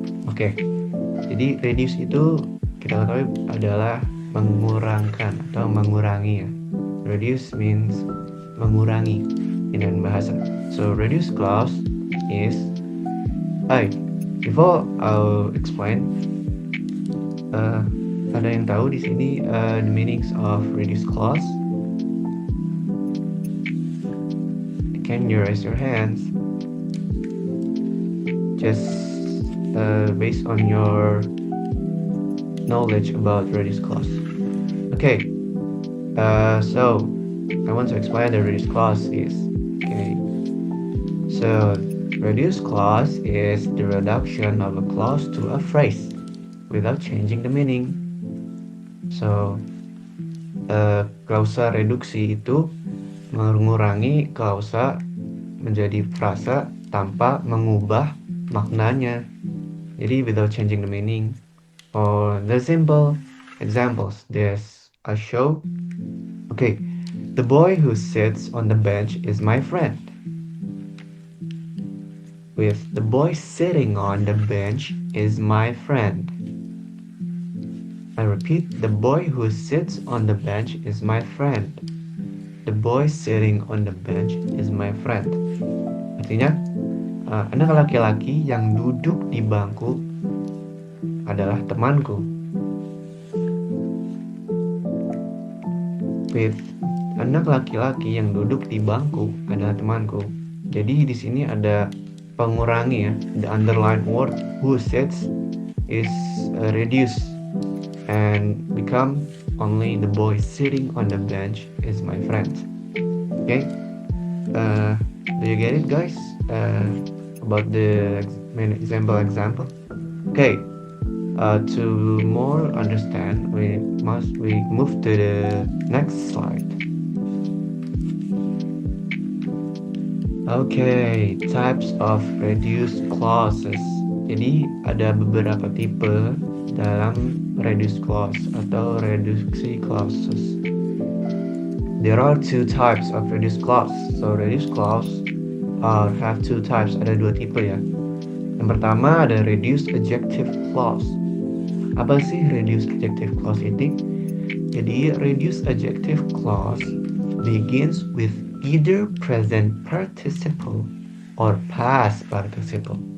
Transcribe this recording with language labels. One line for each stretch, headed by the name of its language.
Indonesian: Oke, jadi reduce itu kita ketahui adalah mengurangkan atau mengurangi ya.
English: Reduce means mengurangi in bahasa. So reduced class is before I'll explain,
Indonesian: ada yang tahu di sini
English: the meanings of reduced class? Can you raise your hands? Just based on your knowledge about reduced class. Okay, so I want to explain the reduced class is. Okay, so reduced clause is the reduction of a clause to a phrase without changing the meaning.
Indonesian: So, klausa reduksi itu mengurangi klausa menjadi frasa tanpa mengubah maknanya.
English: Jadi without changing the meaning. For the simple examples, there's a show. Okay, the boy who sits on the bench is my friend. With the boy sitting on the bench is my friend. I repeat, the boy who sits on the bench is my friend. The boy sitting on the bench is my friend.
Indonesian: Artinya, anak laki-laki yang duduk di bangku adalah temanku. With anak laki-laki yang duduk di bangku adalah temanku. Jadi di sini ada pengurangi ya.
English: The underlined word who sits is reduced. and become only the boy sitting on the bench is my friend. Okay, do you get it, guys? About the main example. Okay, to more understand, we move to the next slide. Okay, types of reduced clauses.
Indonesian: Jadi ada beberapa tipe dalam reduced clause atau reduksi clauses.
English: There are two types of reduced clause. So reduced clause have two types.
Indonesian: Ada dua tipe ya. Yang pertama ada reduced adjective clause. Apa sih reduced adjective clause itu?
English: Jadi reduced adjective clause begins with either present participle or past participle.